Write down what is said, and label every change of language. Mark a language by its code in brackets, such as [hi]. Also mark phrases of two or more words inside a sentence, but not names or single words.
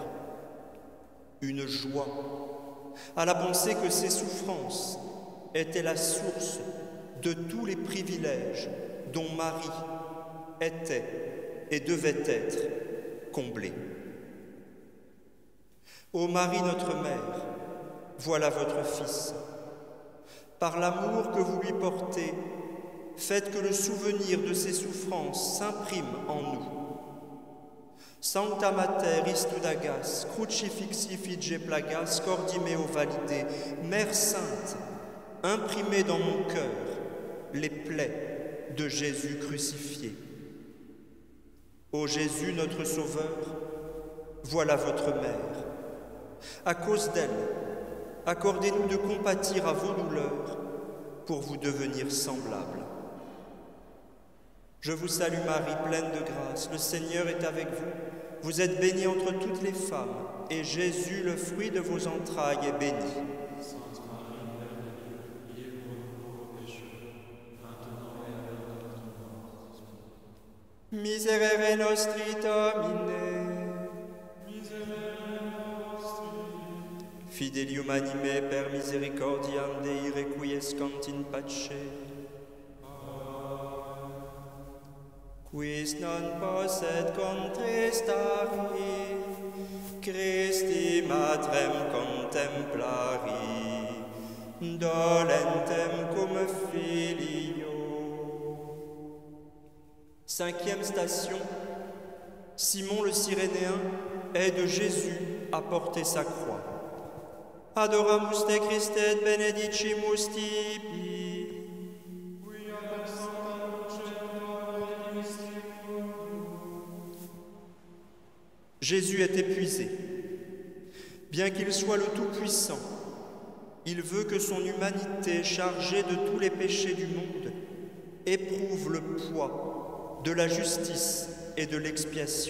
[fr] Une joie à la pensée que ses souffrances étaient la source de tous les privilèges dont Marie était et devait être comblée. Ô Marie, notre mère, voilà votre Fils. Par l'amour que vous lui portez, faites que le souvenir de ses souffrances s'imprime en nous. [la] Sancta Mater istudagas, crucifixi fige plagas, cordimeo valide, [fr] Mère sainte, imprimez dans mon cœur les plaies de Jésus crucifié. Ô Jésus, notre Sauveur, voilà votre mère. À cause d'elle, accordez-nous de compatir à vos douleurs pour vous devenir semblables. Je vous salue Marie, pleine de grâce, le Seigneur est avec vous. Vous êtes bénie entre toutes les femmes, et Jésus, le fruit de vos entrailles, est béni. Sainte Marie, Mère de Dieu, priez pour nous pauvres pécheurs, maintenant et à l'heure de notre mort. [la] Miserere nostri Domine, Fidelium anime per misericordiam Dei requiescant in pace. Quis non posset contristari, Christi matrem contemplari, dolentem cum filio. [fr] Cinquième station, Simon le Cyrénéen aide Jésus à porter sa croix. [la] Adoramus te Christe et benedicimus tibi. [fr] Jésus est épuisé. Bien qu'il soit le Tout-Puissant, il veut que son humanité, chargée de tous les péchés du monde, éprouve le poids de la justice et de l'expiation.